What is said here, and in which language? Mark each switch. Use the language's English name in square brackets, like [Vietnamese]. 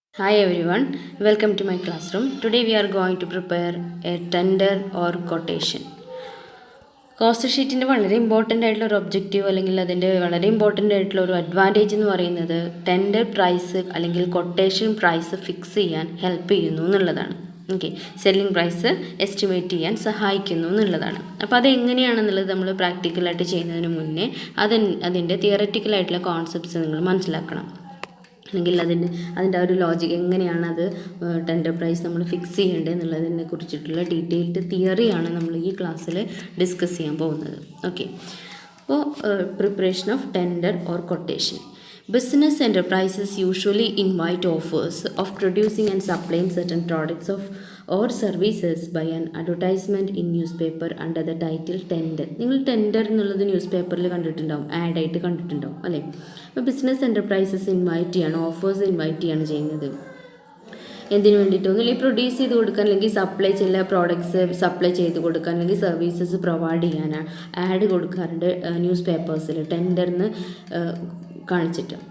[English] Hi everyone, welcome to my classroom. Today we are going to prepare a tender or quotation. [Malayalam] Cost ഷീറ്റിൻ്റെ വളരെ important ആയിട്ടുള്ള ഒരു objective അല്ലെങ്കിൽ അതിൻ്റെ വളരെ ഇമ്പോർട്ടൻ്റ് ആയിട്ടുള്ള ഒരു അഡ്വാൻറ്റേജ് എന്ന് പറയുന്നത് ടെൻഡർ പ്രൈസ് അല്ലെങ്കിൽ കൊട്ടേഷൻ പ്രൈസ് ഫിക്സ് ചെയ്യാൻ ഹെൽപ്പ് ചെയ്യുന്നു എന്നുള്ളതാണ്. ഓക്കെ, സെല്ലിംഗ് പ്രൈസ് എസ്റ്റിമേറ്റ് ചെയ്യാൻ സഹായിക്കുന്നു എന്നുള്ളതാണ്. അപ്പോൾ അതെങ്ങനെയാണെന്നുള്ളത് നമ്മൾ പ്രാക്ടിക്കലായിട്ട് ചെയ്യുന്നതിന് മുന്നേ അതിൻ്റെ തിയററ്റിക്കലായിട്ടുള്ള കോൺസെപ്റ്റ്സ് നിങ്ങൾ മനസ്സിലാക്കണം. അല്ലെങ്കിൽ അതിൻ്റെ ഒരു ലോജിക് എങ്ങനെയാണ് അത് ടെൻഡർ പ്രൈസ് നമ്മൾ ഫിക്സ് ചെയ്യേണ്ടത് എന്നുള്ളതിനെ കുറിച്ചിട്ടുള്ള ഡീറ്റെയിൽഡ് തിയറിയാണ് നമ്മൾ ഈ ക്ലാസ്സിൽ ഡിസ്കസ് ചെയ്യാൻ പോകുന്നത്. [English] Okay, അപ്പോൾ preparation of tender or quotation. Business enterprises usually invite offers of producing and supplying certain products or services by an advertisement in newspaper under the title tender. [Malayalam] നിങ്ങൾ ടെൻഡർ എന്നുള്ളത് news പേപ്പറിൽ കണ്ടിട്ടുണ്ടാവും, ആഡായിട്ട് കണ്ടിട്ടുണ്ടാവും അല്ലേ. അപ്പോൾ ബിസിനസ് എൻ്റർപ്രൈസസ് ഇൻവൈറ്റ് ചെയ്യാണ്, offers invite ചെയ്യാണ് ചെയ്യുന്നത്. എന്തിനു വേണ്ടിയിട്ടൊന്നും ഈ പ്രൊഡ്യൂസ് ചെയ്ത് കൊടുക്കാൻ അല്ലെങ്കിൽ സപ്ലൈ ചില പ്രോഡക്ട്സ് സപ്ലൈ ചെയ്ത് കൊടുക്കാൻ അല്ലെങ്കിൽ സർവീസസ് പ്രൊവൈഡ് ചെയ്യാനാണ് ആഡ് കൊടുക്കാറുണ്ട് ന്യൂസ് പേപ്പേഴ്സിൽ ടെൻഡറിന് കാണിച്ചിട്ട്.